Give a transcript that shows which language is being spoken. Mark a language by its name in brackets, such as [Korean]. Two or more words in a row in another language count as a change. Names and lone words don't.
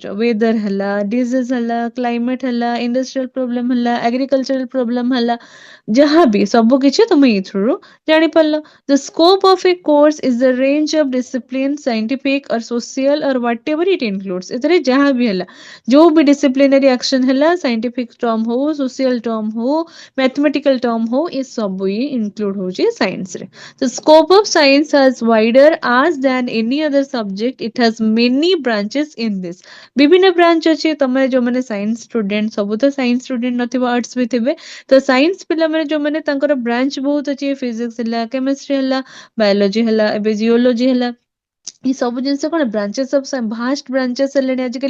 [Odia] ୱେଦର ହେଲା, ଡିଜିଜ ହେଲା, କ୍ଲାଇମେଟ ହେଲା, [English] industrial problem [Odia] ହେଲା, [English] agricultural problem [Odia] ହେଲା, ଯାହାବି ସବୁ କିଛି ତମେ ଏଇଥିରୁ ଜାଣିପାରିଲ। [English] The scope of a course is the range of discipline, scientific or social or what ever it includes. [Odia] ଏଥିରେ ଯାହା ବି ହେଲା, ଯୋଉ ବି [English] disciplinary action [Odia] ହେଲା, [English] scientific term [Odia] ହଉ, [English] social term [Odia] ହଉ, [English] mathematical term [Odia] ହଉ, ଏ ସବୁ ହିଁ ଇନକ୍ଲୁଡ ହଉଛି ସାଇନ୍ସରେ। [English] The scope of science is wider as than any other subject. It has many branches in this. [Odia] ବିଭିନ୍ନ ବ୍ରାଞ୍ଚ ଅଛି। ତମେ ଯୋଉମାନେ [English] science student, [Odia] ସବୁ ତ [English] science student [Odia] ନଥିବ, ଆର୍ଟ୍ସ ବି ଥିବେ। ତ ସାଇନ୍ସ ପିଲାମାନେ ଯୋଉମାନେ, ତାଙ୍କର ବ୍ରାଞ୍ଚ ବହୁତ ଅଛି। ଫିଜିକ୍ସ ହେଲା, କେମିଷ୍ଟ୍ରି ହେଲା, ବାୟୋଲୋଜି ହେଲା, ଏବେ ଜିଓଲୋଜି ହେଲା, ये ସବୁ ଜିନିଷ କଣ [English] branches of vast branches [Odia] ହେଲେଣି ଆଜିକାଲି।